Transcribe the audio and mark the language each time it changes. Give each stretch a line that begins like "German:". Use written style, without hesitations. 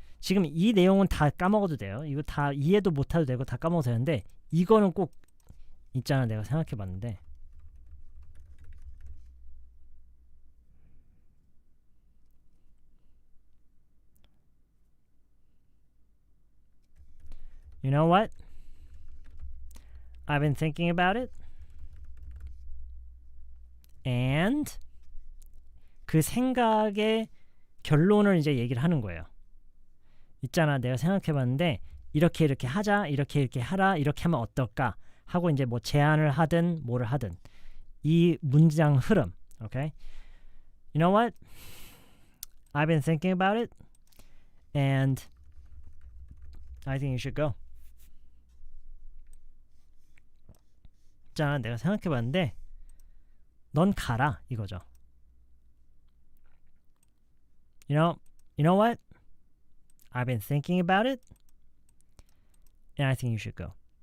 Korean: 지금 이 내용은 다 까먹어도 돼요. 이거 다 이해도 못해도 되고 다 까먹어도 되는데 이거는 꼭 있잖아. 내가 생각해봤는데
English: You know what? I've been thinking about it.
Korean: And 그 생각의 결론을 이제 얘기를 하는 거예요. 있잖아, 내가 생각해봤는데 이렇게 하자, 이렇게 하라, 이렇게 하면 어떨까 하고 이제 뭐 제안을 하든 뭐를 하든 이 문장 흐름,
English: okay? You know what? I've been thinking about it, and I think you should go.
Korean: 있잖아, 내가 생각해봤는데 넌 가라 이거죠.
English: You know what? I've been thinking about it, and I think you should go.